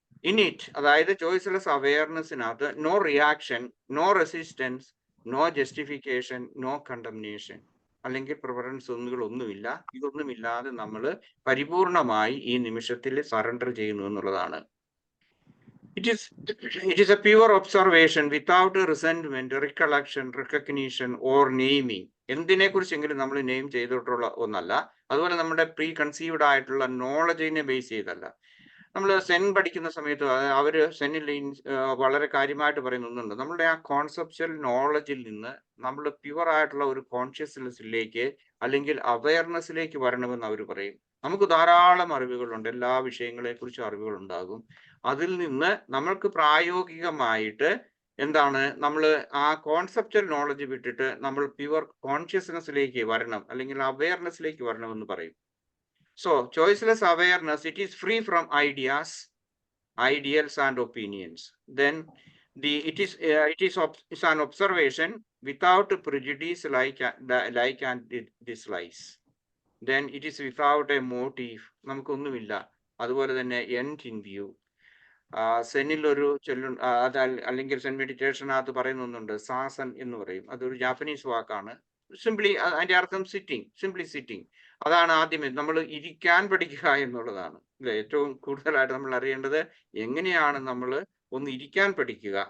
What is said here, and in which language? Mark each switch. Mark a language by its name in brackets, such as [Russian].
[English] ഇനിറ്റ്, [Malayalam] അതായത് [English] choiceless അവയർനെസ്സിനകത്ത് no reaction, no resistance, no justification, no condemnation, [Malayalam] അല്ലെങ്കിൽ [English] preference [Malayalam] ഒന്നുമില്ല. ഇതൊന്നുമില്ലാതെ നമ്മൾ പരിപൂർണമായി ഈ നിമിഷത്തിൽ സറണ്ടർ ചെയ്യുന്നു എന്നുള്ളതാണ്. [English] It is a pure observation without resentment, recollection, recognition or naming. [Malayalam] എന്തിനെ കുറിച്ചെങ്കിലും നമ്മൾ നെയിം ചെയ്തിട്ടുള്ള ഒന്നല്ല. അതുപോലെ നമ്മുടെ പ്രീ കൺസീവ്ഡ് ആയിട്ടുള്ള നോളജിനെ ബേസ് ചെയ്തല്ല. നമ്മൾ സെൻ പഠിക്കുന്ന സമയത്ത് അവര് സെന്നിൽ വളരെ കാര്യമായിട്ട് പറയുന്ന ഒന്നുണ്ട്. നമ്മളുടെ ആ കോൺസെപ്ച്വൽ നോളജിൽ നിന്ന് നമ്മൾ പ്യുവർ ആയിട്ടുള്ള ഒരു കോൺഷ്യസ്നെസ്സിലേക്ക് അല്ലെങ്കിൽ അവയർനെസ്സിലേക്ക് വരണമെന്ന് അവർ പറയും. നമുക്ക് ധാരാളം അറിവുകളുണ്ട്, എല്ലാ വിഷയങ്ങളെ കുറിച്ചും അറിവുകൾ ഉണ്ടാകും. അതിൽ നിന്ന് നമ്മൾക്ക് പ്രായോഗികമായിട്ട് എന്താണ്, നമ്മൾ ആ കോൺസെപ്ച്വൽ നോളജ് വിട്ടിട്ട് നമ്മൾ പ്യുവർ കോൺഷ്യസ്നെസ്സിലേക്ക് വരണം, അല്ലെങ്കിൽ അവയർനെസ്സിലേക്ക് വരണം എന്ന് പറയും. [English] So, choiceless awareness, it is free from ideas, ideals and opinions. Then it is an observation without prejudice like and dislikes. Then it is without a motive. [Malayalam] നമുക്കൊന്നുമില്ല. അതുപോലെ തന്നെ [English] end in view. [Malayalam] സെന്നിൽ ഒരു അല്ലെങ്കിൽ സെൻ മെഡിറ്റേഷനകത്ത് പറയുന്ന ഒന്നുണ്ട്, സാസൻ എന്ന് പറയും. അതൊരു Japanese വാക്കാണ്. സിംപ്ലി അതിന്റെ അർത്ഥം [English] Simply sitting. [Malayalam] അതാണ് ആദ്യമേ നമ്മൾ ഇരിക്കാൻ പഠിക്കുക എന്നുള്ളതാണ് അല്ലെ. ഏറ്റവും കൂടുതലായിട്ട് നമ്മൾ അറിയേണ്ടത് എങ്ങനെയാണ് നമ്മൾ ഒന്ന് ഇരിക്കാൻ പഠിക്കുക.